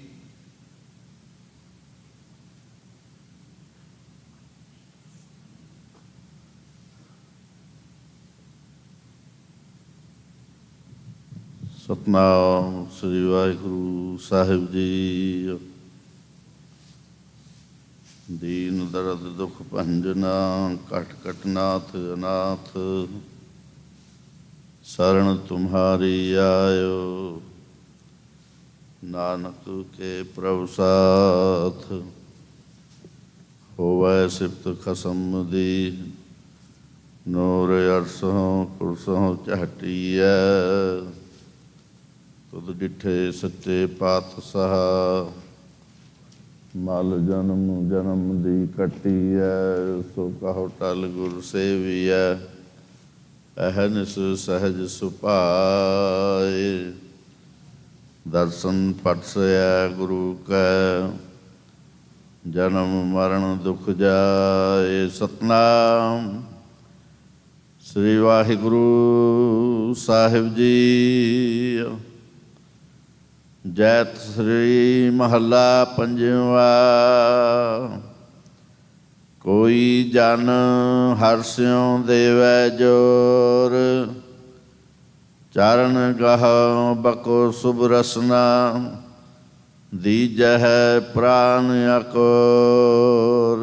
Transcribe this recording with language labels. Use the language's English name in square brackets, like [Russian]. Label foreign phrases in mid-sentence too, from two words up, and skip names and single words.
[Punjabi] ਸਤਿਨਾਮ ਸ੍ਰੀ ਵਾਹਿਗੁਰੂ ਸਾਹਿਬ ਜੀ। ਦੀਨ ਦਰਦ ਦੁਖ ਭੰਜਨਾ, ਕਟ ਕਟ ਨਾਥ ਅਨਾਥ। ਸ਼ਰਣ ਤੁਮ੍ਹਾਰੀ ਆਯੋ, ਨਾਨਕ ਕੇ ਪ੍ਰਭੁ ਸਾਥ। ਹੋਵੈ ਸਿਫਤ ਖਸਮ ਦੀ, ਨੂਰ ਅਰਸੋਂ ਕੁਰਸੋਂ ਝਹਟਿਆ। ਤੁਦ ਡਿਠੇ ਸੱਚੇ ਪਾਤਸ਼ਾਹ, ਮਲ ਜਨਮ ਜਨਮ ਦੀ ਕਟਿਆ। ਸੋ ਕਹੋ ਟਲ ਗੁਰ ਸੇਵਿਆ, ਅਹਨਿਸ ਸਹਜ ਸੁਪਾਏ। ਦਰਸ਼ਨ ਪਟਸਯਾ ਗੁਰੁ ਕੈ, ਜਨਮ ਮਰਣ ਦੁਖ ਜਾਏ। ਸਤਨਾਮ ਸ਼੍ਰੀ ਵਾਹਿਗੁਰੁ ਸਾਹਿਬ ਜੀ। ਜੈਤ ਸ਼੍ਰੀ ਮਹਲਾ ਪੰਜਵਾ। ਕੋਈ ਜਨ ਹਰਸ੍ਯੋਂ ਦੇਵੈ ਜੋਰ, ਚਰਣ ਗਹ ਬਕੋ ਸ਼ੁਭ ਰਸਨਾ। ਦੀਜਹ ਪ੍ਰਾਣ ਅਕੋਰ।